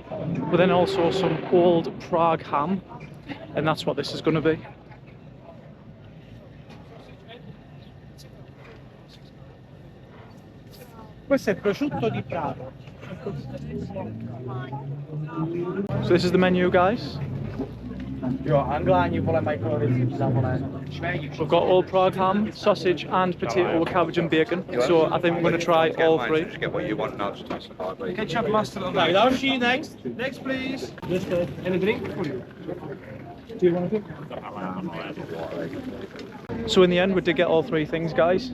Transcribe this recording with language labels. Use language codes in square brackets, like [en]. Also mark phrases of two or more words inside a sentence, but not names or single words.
[en] But then also some old Prague ham, and that's what this is going to be. [it] Questo è prosciutto di Praga. [en] So this is the menu, guys. [cs] Jo, Angláni vole mají věci za vole. [en] We've got old Prague ham, sausage and potato with cabbage and bacon. So I think we're going to try all three. Just get what you want now, just taste the hard way. Ketchup, mustard on that. Další, next. Next, please. And a drink for you. Do you want a drink? So in the end, we did get all three things, guys.